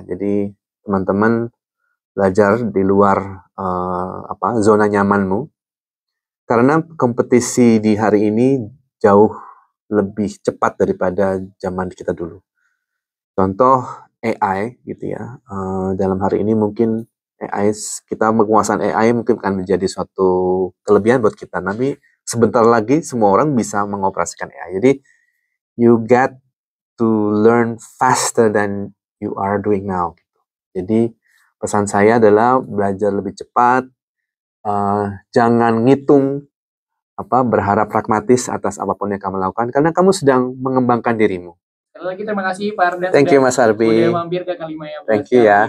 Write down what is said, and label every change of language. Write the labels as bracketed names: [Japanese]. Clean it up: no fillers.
[Indonesian] Jadi teman-teman belajar di luar zona nyamanmu karena kompetisi di hari ini jauh lebih cepat daripada zaman kita dulu. Contoh AI gitu ya. Dalam hari ini mungkin kita menguasai AI mungkin akan menjadi suatu kelebihan buat kita. Tapi sebentar lagi semua orang bisa mengoperasikan AI. [English] Jadi you get to learn faster than you are doing now. [Indonesian] Jadi pesan saya adalah belajar lebih cepat, jangan ngitung berharap pragmatis atas apapun yang kamu lakukan karena kamu sedang mengembangkan dirimu. Sekali lagi terima kasih Pak Ardan. [English] Thank you Mas Arbi. [Indonesian] Udah mampir ke Kalimaya. [English] Thank you ya.